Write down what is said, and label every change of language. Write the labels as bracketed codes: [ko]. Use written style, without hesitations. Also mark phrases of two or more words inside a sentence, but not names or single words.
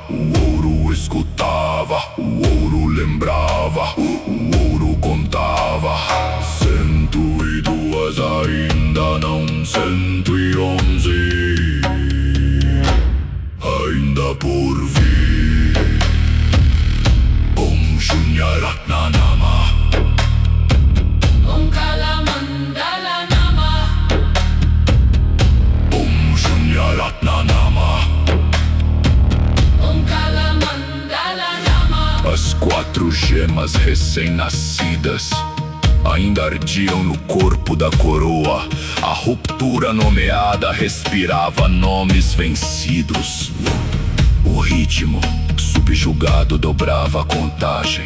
[pt] O ouro escutava. O ouro lembrava. O ouro contava. 102 ainda não 111. Ainda por vir. Om Shunyara Nanama. Om Kalamandala Nama. Om Shunyara Nanama. Om Kalamandala Nama. As 4 gemas recém-nascidas ainda ardiam no corpo da coroa. A ruptura nomeada respirava nomes vencidos. O ritmo subjugado dobrava a contagem.